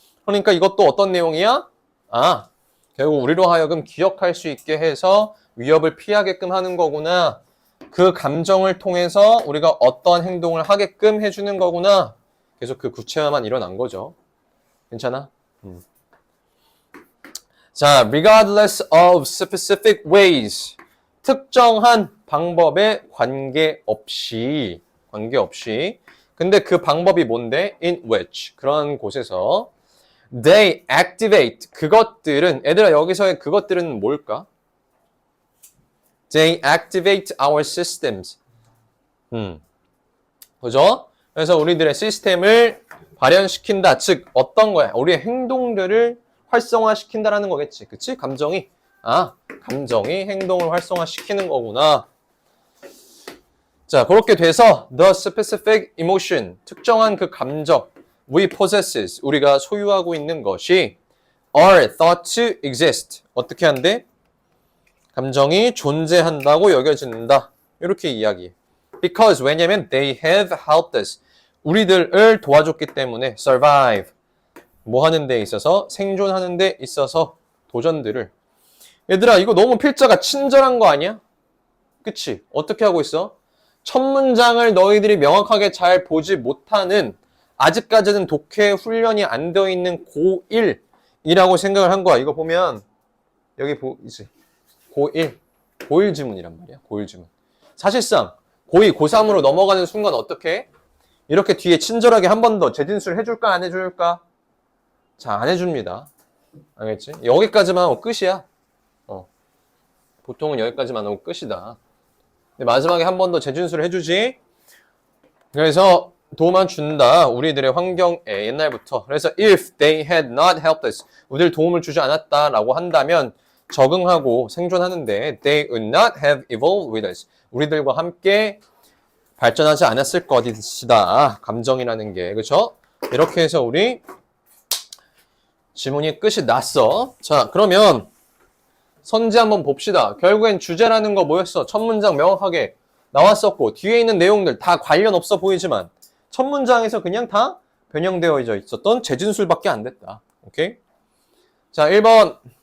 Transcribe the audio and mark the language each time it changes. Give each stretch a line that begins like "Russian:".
Korean: 그러니까 이것도 어떤 내용이야? 결국 우리로 하여금 기억할 수 있게 해서 위협을 피하게끔 하는 거구나. 그 감정을 통해서 우리가 어떤 행동을 하게끔 해주는 거구나. 계속 그 구체화만 일어난 거죠. 괜찮아?
English: 자, regardless of specific ways.
Korean: 특정한 방법에 관계없이. 근데 그 방법이 뭔데?
English: in which.
Korean: 그런 곳에서
English: they activate.
Korean: 그것들은, 얘들아 여기서의 그것들은 뭘까?
English: They activate our systems.
Korean: 그죠? 그래서 우리들의 시스템을 발현시킨다. 즉, 어떤 거야? 우리의 행동들을 활성화시킨다라는 거겠지. 그치? 감정이 행동을 활성화시키는 거구나. 자, 그렇게 돼서
English: the specific emotion,
Korean: 특정한 그 감정,
English: we possesses,
Korean: 우리가 소유하고 있는 것이
English: are thought to exist.
Korean: 어떻게 한대? 감정이 존재한다고 여겨진다. 이렇게 이야기해.
English: Because,
Korean: 왜냐면
English: they have helped us.
Korean: 우리들을 도와줬기 때문에 survive. 뭐 하는 데 있어서? 생존하는 데 있어서 도전들을. 얘들아, 이거 너무 필자가 친절한 거 아니야? 그치? 어떻게 하고 있어? 첫 문장을 너희들이 명확하게 잘 보지 못하는, 아직까지는 독해 훈련이 안 되어 있는 고1이라고 생각을 한 거야. 이거 보면 여기 보이지? 고1 지문이란 말이야. 고1 지문. 사실상 고2, 고3으로 넘어가는 순간 어떻게 해? 이렇게 뒤에 친절하게 한 번 더 재진술 해줄까 안 해줄까? 자, 안 해줍니다. 알겠지? 여기까지만 하고 끝이야. 보통은 여기까지만 하고 끝이다. 근데 마지막에 한 번 더 재진술을 해주지. 그래서 도움만 준다. 우리들의 환경에 옛날부터.
English: 그래서 if they had not helped us,
Korean: 우리들 도움을 주지 않았다라고 한다면 적응하고 생존하는데
English: they would not have evolved with us.
Korean: 우리들과 함께 발전하지 않았을 것이다. 감정이라는 게. 그렇죠? 이렇게 해서 우리 지문이 끝이 났어. 자, 그러면 선지 한번 봅시다. 결국엔 주제라는 거 뭐였어? 첫 문장 명확하게 나왔었고 뒤에 있는 내용들 다 관련 없어 보이지만 첫 문장에서 그냥 다 변형되어 있었던 재진술밖에 안 됐다. 오케이? 자, 1번.